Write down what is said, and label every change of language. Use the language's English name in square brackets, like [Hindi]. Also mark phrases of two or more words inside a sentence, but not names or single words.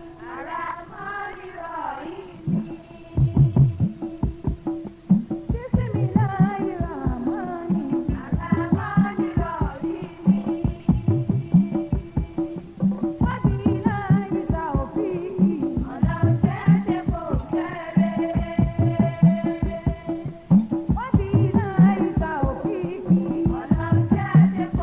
[Arabic] الرحمن الرحيم. بسم الله الرحمن الرحيم. الرحمن الرحيم. وبالله التوفيق. [Yoruba] Ọlọ́run jẹ́ ṣe kò kéré. [Arabic] وبالله التوفيق. [Yoruba] Ọlọ́run jẹ́ ṣe